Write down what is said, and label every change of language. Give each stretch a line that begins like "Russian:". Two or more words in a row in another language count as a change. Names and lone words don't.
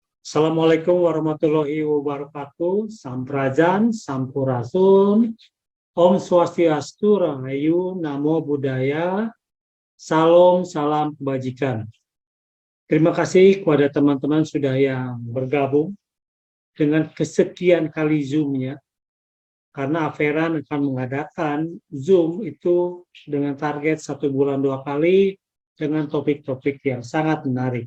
Arabic: السلام عليكم ورحمة الله وبركاته.
Indonesian: Samprajan, Sampurasun, Om Swastiastu, Rahayu, Namo Buddhaya, Salam, salam kebajikan. Terima kasih kepada teman-teman sudah yang bergabung dengan kesekian kali Zoom-nya. Karena Aferan akan mengadakan Zoom itu dengan target 1 bulan 2 kali dengan topik-topik yang sangat menarik.